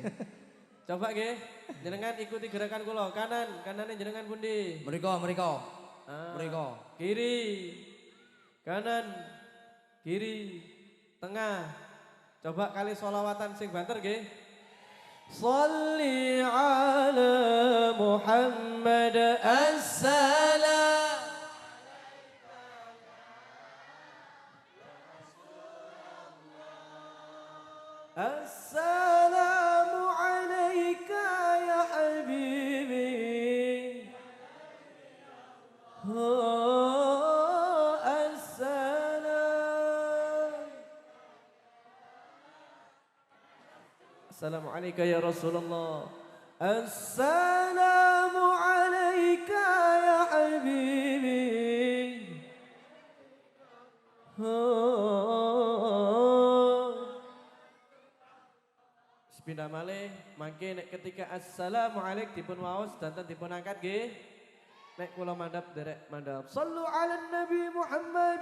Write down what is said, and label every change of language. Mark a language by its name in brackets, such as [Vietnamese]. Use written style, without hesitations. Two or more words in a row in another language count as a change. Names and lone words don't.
[Javanese] Coba nggih, jenengan ikuti gerakan kula. Kanane jenengan pundi? Mriko. Mriko. Kiri. Kanan, kiri, tengah. Coba kali sholawatan sing banter nggih. [Arabic] صل على محمد السلام. السلام عليك يا حبيبي. السلام عليك يا رسول الله. السلام عليك يا حبيبي. [Javanese] Sepindah malih mangke nek ketika [Arabic] السلام عليك [Javanese] dipun waos danten dipun angkat nggih. Nek kula mandhap derek mandhap. [Arabic] صلوا على النبي محمد.